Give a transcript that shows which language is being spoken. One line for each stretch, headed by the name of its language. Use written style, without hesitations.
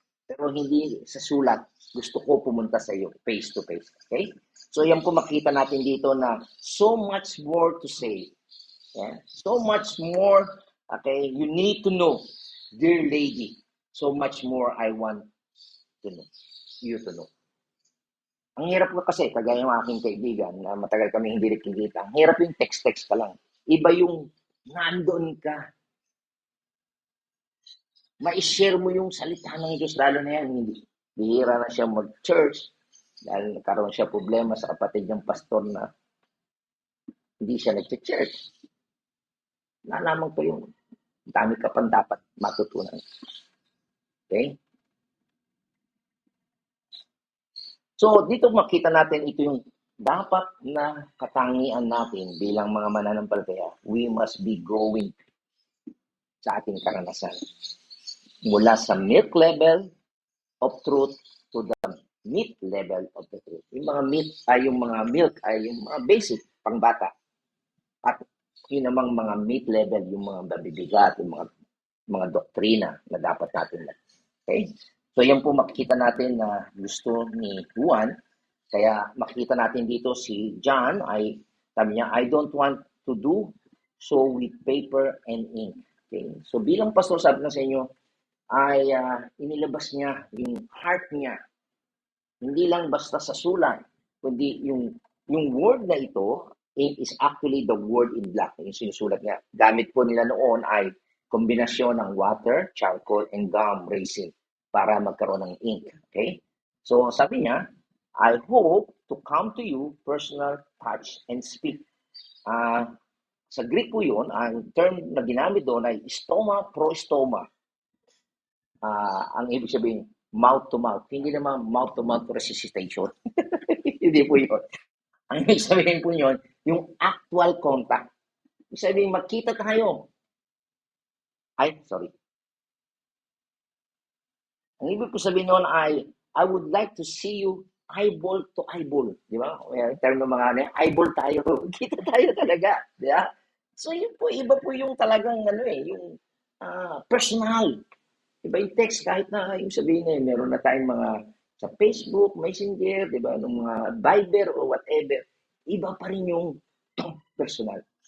Filipino: Pero hindi sa sulat. Gusto ko pumunta sa iyo
English: face to face.
Filipino: Okay? So yan po makita natin dito na
English: so much more to say. Yeah? So much more, okay, you need to know. Dear lady, so much more I want to know, you to know.
Filipino: Ang hirap ko kasi, kagaya ng aking kaibigan na matagal kami hindi nakikita, ang hirap yung text-text ka lang. Iba yung nandoon ka. Ma-share mo yung salita ng Diyos, lalo na yan, hindi. Bihira na siya mag-church dahil nagkaroon siya problema sa kapatid niyang pastor na hindi siya nag-church. Nalaman ko yung dami ka pang dapat matutunan. Okay? So, dito makita natin ito yung dapat na katangian natin bilang mga mananampalataya.
English: We must be growing
Filipino: sa ating karanasan. Mula sa
English: milk level of truth to the meat level of the truth.
Filipino: Yung mga meat ay yung mga milk ay yung mga basic pangbata. At yun namang mga meat level, yung mga mabibigat, yung mga doktrina na dapat natin. Okay? So yan po makikita natin na gusto ni Juan. Kaya makikita natin dito si John ay sabi niya,
English: I don't want to do so with paper and ink.
Filipino: Okay? So bilang pastor, sabi na sa inyo, ay inilabas niya yung heart niya. Hindi lang basta sa sulat, kundi yung word na ito
English: is actually the word in black.
Filipino: Yung sinusulat niya. Gamit po nila noon ay kombinasyon ng water, charcoal, and gum resin para magkaroon ng ink. Okay? So sabi niya, I hope to come to you, personal touch, and speak. Sa Greek po yun, ang term na ginamit doon ay stoma pro stoma. Ang ibig sabihin,
English: mouth to mouth.
Filipino: Hindi naman
English: mouth to mouth resuscitation.
Filipino: Hindi po yun. Ang ibig sabihin po yun, yung actual contact. Ibig sabihin, magkita tayo. Ay, sorry. Ang ibig ko sabihin noon ay,
English: I would like to see you eyeball to eyeball.
Filipino: Di ba? Yung term ng mga ano, eyeball tayo. Kita tayo talaga. Di ba? So yun po, iba po yung talagang ano yung personal. Iba yung text kahit na yung sabihin meron na tayong mga sa Facebook, Messenger, di ba? Nung mga Viber o whatever. Iba pa rin yung personal.